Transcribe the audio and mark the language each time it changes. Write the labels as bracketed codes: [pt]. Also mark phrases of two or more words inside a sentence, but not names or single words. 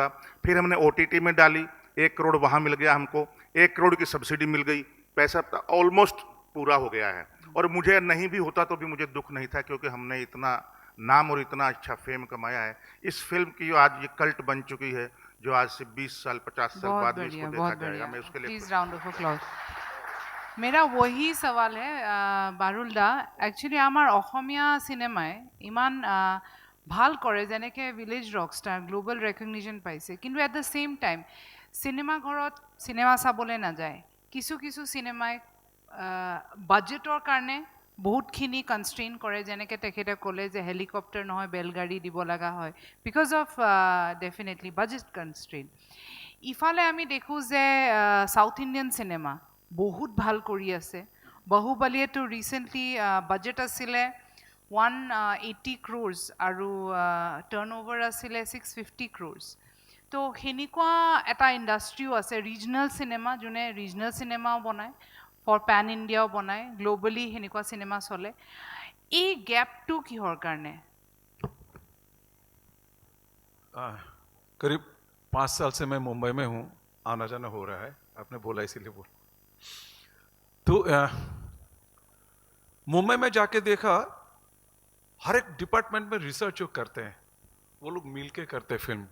[hi] फिर हमने OTT में डाली, 1 करोड़ वहां मिल गया हमको, 1 करोड़ की सब्सिडी मिल गई, पैसा ऑलमोस्ट पूरा हो गया है। और मुझे नहीं भी होता तो भी मुझे दुख नहीं था, क्योंकि हमने इतना नाम और इतना अच्छा फेम कमाया है। इस फिल्म की आज ये कल्ट बन चुकी है, जो आज से 20 साल 50 साल बाद इसको देखा जाएगा। मैं उसके लिए [en] Please round of applause. [hi] मेरा वही सवाल है [as] বাৰুল দা, এক্চুৱেলি আমাৰ অসমীয়া চিনেমাই ইমান ভাল কৰে, যেনেকৈ ভিলেজ ৰকষ্টাৰ [en] global recognition [as] পাইছে, কিন্তু [en] at the same time [as] চিনেমা ঘৰত চিনেমা চাবলৈ নাযায়, কিছু চিনেমাই বাজেটৰ কাৰণে বহুতখিনি কনষ্ট্ৰেইন কৰে, যেনেকৈ তেখেতে ক'লে যে হেলিকপ্টাৰ নহয় বেলগাড়ী দিব লগা হয়, [en] because of definitely budget constrain. [as] ইফালে আমি দেখো যে [en] South Indian cinema [as] বহুত ভাল কৰি আছে। বাহুবলীয়ে তো ৰিসেন্টলি বাজেট আছিলে 180 crores আৰু টাৰ্ণঅভাৰ আছিলে 650 crores। তো সেনেকুৱা এটা ইণ্ডাষ্ট্ৰিও আছে, [en] regional cinema, [as] যোনে [en] regional cinema [as] বনায়, [en] for pan India [as] বনায়, গ্লোবেলি সেনেকুৱা চিনেমা চলে। এই গেপটো কিহৰ কাৰণে? [hi] करीब 5 साल से मैं मुंबई में हूँ, आना जाना हो रहा है, आपने बोला इसीलिए बोल। तो मुंबई में जाके देखा, हर एक डिपार्टमेंट में रिसर्च जो करते हैं वो लोग मिल के करते हैं फिल्म।